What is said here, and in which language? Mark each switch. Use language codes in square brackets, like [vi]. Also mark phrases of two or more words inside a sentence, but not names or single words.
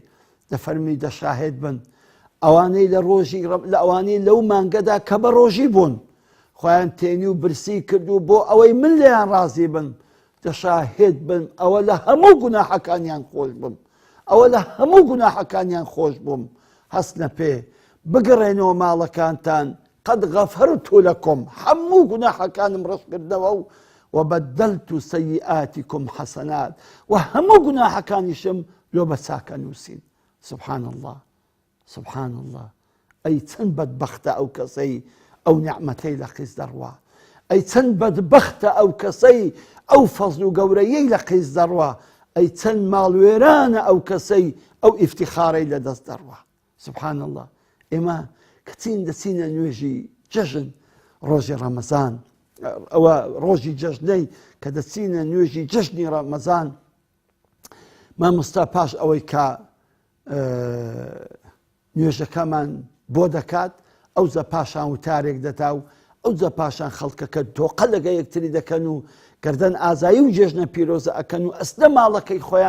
[ckb] دەفەرمی دەشاهێد بن ئەوانەی لە ڕۆژی لە ئەوانەی لەو مانگەدا کە بە ڕۆژی بوون خۆیان تێنی و برسی کردو بۆ ئەوەی من لێیان ڕازی بم، دەشاهێد بن ئەوە لە هەموو گوناحەکانیان خۆش بم، ئەوە لە هەموو گوناحەکانیان خۆش بووم. هەستنە پێ بگەڕێنەوە ماڵەکانتان، [ar] قەد غەفەرت لەکم، [ckb] هەموو گوناحەکانم ڕەشکردەوە و [ar] وبەدەلت سەیئاتیکم حەسەنات، [ckb] و هەموو گوناحەکانیشم لۆ بە چاکە نووسین. [ar] سبحان الله، سبحان الله، [ckb] ئەی چەند بەدبەختە ئەو کەسەی ئەو نعمەتەی لە قیس دەڕوا، ئەی چەند بەدبەختە ئەو کەسەی ئەو فەزل و گەورەیەی لە قیس دەڕوا، ئەی چەند ماڵوێرانە ئەو کەسەی ئەو ئیفتیخارەی لە دەست دەڕوا. [ar] سبحان الله، [ckb] ئێمە کەچین دەچینە نوێژی جەژن ڕۆژی ڕەمەزان، ئەوە ڕۆژی جەژنەی کە دەچینە نوێژی جەژنی ڕەمەزان، مامۆستا پاش ئەوەی کە نوێژەکەمان بۆ دەکات ئەوجا پاشان وتارێک دەتا و ئەوجا پاشان خەڵکەکە دۆقە لەگە یەکتری دەکەن و گەردەن ئازایی و جێژنە پیرۆزە ئەکەن و ئەسنە ماڵەکەی خۆیان.